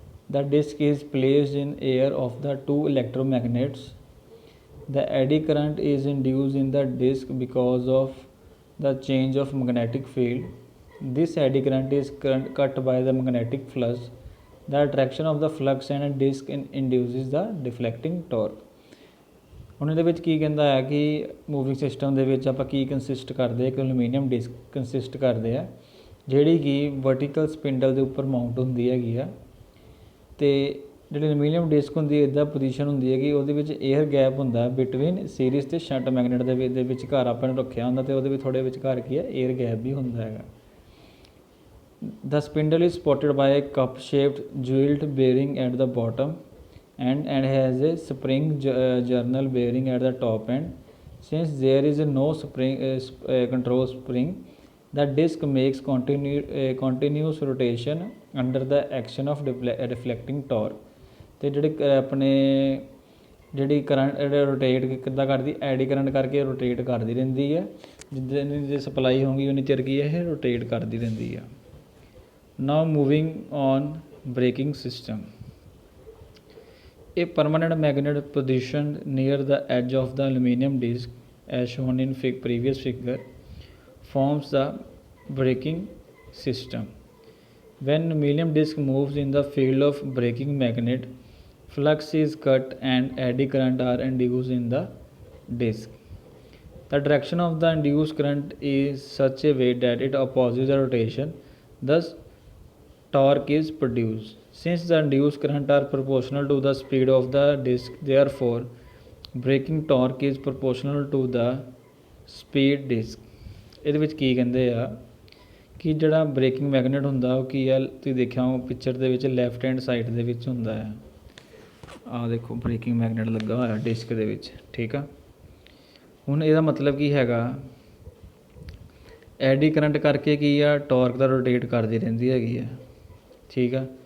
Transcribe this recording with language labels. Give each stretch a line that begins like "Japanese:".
English: The disc is placed in air of the 2 electromagnets. The eddy current is induced in the disc because of the change of magnetic field. This eddy current is cut by the magnetic flux. The attraction of the flux and a disc induces the deflecting torque.
Punjabi: ਹੁਣ ਇਹਦੇ ਵਿੱਚ ਕੀ ਕਹਿੰਦਾ ਹੈ ਕਿ moving system ਦੇ ਵਿੱਚ ਆਪਾਂ ਕੀ consist ਕਰਦੇ ਆ, ਇੱਕ ਐਲੂਮੀਨੀਅਮ ਡਿਸਕ ਕੰਸਿਸਟ ਕਰਦੇ ਆ, ਜਿਹੜੀ ਕਿ ਵਰਟੀਕਲ ਸਪਿੰਡਲ ਦੇ ਉੱਪਰ ਮਾਊਂਟ ਹੁੰਦੀ ਹੈਗੀ ਆ। ਅਤੇ ਜਿਹੜੀ ਐਲੂਮੀਨੀਅਮ ਡਿਸਕ ਹੁੰਦੀ ਹੈ ਇੱਦਾਂ ਪੋਜੀਸ਼ਨ ਹੁੰਦੀ ਹੈ ਕਿ ਉਹਦੇ ਵਿੱਚ ਏਅਰ ਗੈਪ ਹੁੰਦਾ ਬਿਟਵੀਨ ਸੀਰੀਜ਼ ਅਤੇ ਸ਼ੰਟ ਮੈਗਨੇਟ ਦੇ ਵਿਚਕਾਰ ਆਪਾਂ ਨੇ ਰੱਖਿਆ ਹੁੰਦਾ, ਅਤੇ ਉਹਦੇ ਵਿੱਚ ਥੋੜ੍ਹੇ ਵਿਚਕਾਰ ਕੀ ਹੈ ਏਅਰ ਗੈਪ ਵੀ ਹੁੰਦਾ ਹੈਗਾ।
English: The spindle is supported by a cup shaped jeweled bearing at the bottom. and has a spring journal bearing at the top end. Since there is no control spring, the disc makes continuous rotation under the action of reflecting torque.
Punjabi: ਤੇ ਜਿਹੜੇ ਆਪਣੇ ਜਿਹੜੀ current rotate ਕਿੱਦਾਂ ਕਰਦੀ, ਐਡੀ current ਕਰਕੇ rotate ਕਰਦੀ ਰਹਿੰਦੀ ਹੈ, ਜਿੱਦਾਂ ਦੀ ਸਪਲਾਈ ਹੋਊਗੀ ਉਨੀ ਚਿਰ ਕੀ ਇਹ ਰੋਟੇਟ ਕਰਦੀ ਰਹਿੰਦੀ ਆ।
English: Now moving on braking system. A permanent magnet positioned near the edge of the aluminum disc, as shown in previous figure, forms the braking system. When aluminum disc moves in the field of braking magnet, flux is cut and eddy current are induced in the disc. The direction of the induced current is such a way that it opposes the rotation, thus torque is produced. Since the induced current are proportional to the speed of the disc, therefore braking torque is proportional to the speed disc.
Punjabi: ਇਹਦੇ ਵਿੱਚ ਕੀ ਕਹਿੰਦੇ ਆ ਕਿ ਜਿਹੜਾ breaking magnet ਹੁੰਦਾ ਉਹ ਕੀ ਆ, ਤੁਸੀਂ ਦੇਖਿਆ ਹੋ ਪਿਕਚਰ ਦੇ ਵਿੱਚ ਲੈਫਟ ਹੈਂਡ ਸਾਈਡ ਦੇ ਵਿੱਚ ਹੁੰਦਾ ਆ। ਆਹ ਦੇਖੋ ਬ੍ਰੇਕਿੰਗ ਮੈਗਨੇਟ ਲੱਗਾ ਹੋਇਆ ਡਿਸਕ ਦੇ ਵਿੱਚ, ਠੀਕ ਆ। ਹੁਣ ਇਹਦਾ ਮਤਲਬ ਕੀ ਹੈਗਾ, ਐਡੀ ਕਰੰਟ ਕਰਕੇ ਕੀ ਆ, ਟਾਰਕ ਦਾ ਰੋਟੇਟ ਕਰਦੀ ਰਹਿੰਦੀ ਹੈਗੀ ਆ, ਠੀਕ ਆ।